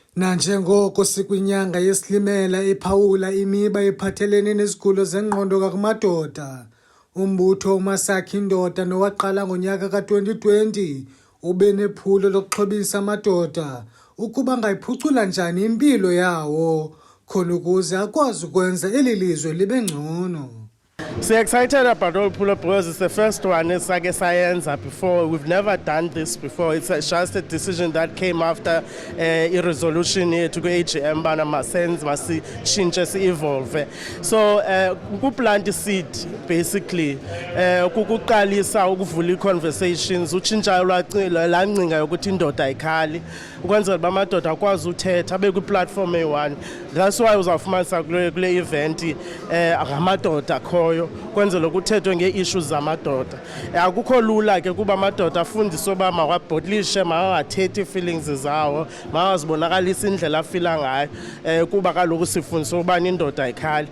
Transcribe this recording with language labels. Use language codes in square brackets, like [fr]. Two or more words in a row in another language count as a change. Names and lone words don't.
[xh] Nanjengoko sikwinyanga yesilimela ephawula imiba ephathelene nezigulo zengqondo kumadoda, umbutho uMasakhi Indoda nowaqala ngonyaka ka-2020 ube nephulo lokuxhobisa amadoda ukuba angayiphucula njani impilo yawo khona ukuze akwazi ukwenza eli lizwe libe ngcono. [en] So excited about Olpulo because it's the first one [xh] esake sayenza [en] before. We've never done this before. It's just a decision that came after a resolution here to go AGM [xh] bana masenze masichintshe si-evolve. So ukuplant [en] seed basically [xh] kukuqalisa ukuvula i-conversations utshintshayo lancinga yokuthi indoda ayikhali ukwenzela uba amadoda akwazi uthetha abe kwi-platform eyi-one. That's why uzawufumanisa kule event ngamadoda akhoyo kwenzela ukuthethwe ngee-issues zamadoda. Akukho lula ke kuba amadoda afundiswe uba mawabhotlishe, mawangathethi ii-feelings zawo, mawazibonakalisa indlela afila ngayo kuba kaloku sifundiswe ubani indoda ayikhali.